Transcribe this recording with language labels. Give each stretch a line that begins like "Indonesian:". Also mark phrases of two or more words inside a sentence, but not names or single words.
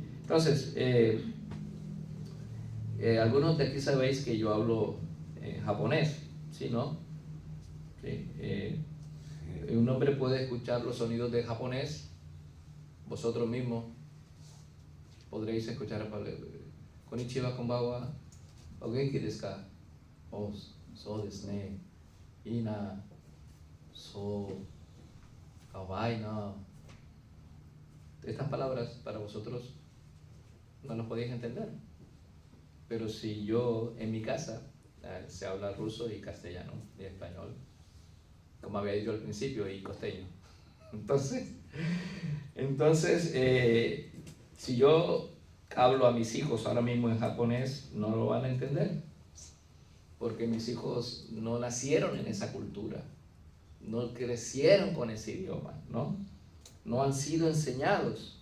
Spanish: Entonces, algunos de aquí sabéis que yo hablo japonés, ¿sí, no? ¿Sí? Un hombre puede escuchar los sonidos de japonés. Vosotros mismos podréis escuchar:
Japanese: こんにちは、こんばんは、お元気ですか? おお、そうですね。いいな. そう可愛いな.
Spanish: Estas palabras para vosotros no las podéis entender. Pero si yo en mi casa se habla ruso y castellano y español, como había dicho al principio, y costeño. Entonces, si yo hablo a mis hijos ahora mismo en japonés, no lo van a entender, porque mis hijos no nacieron en esa cultura, no crecieron con ese idioma, no han sido enseñados.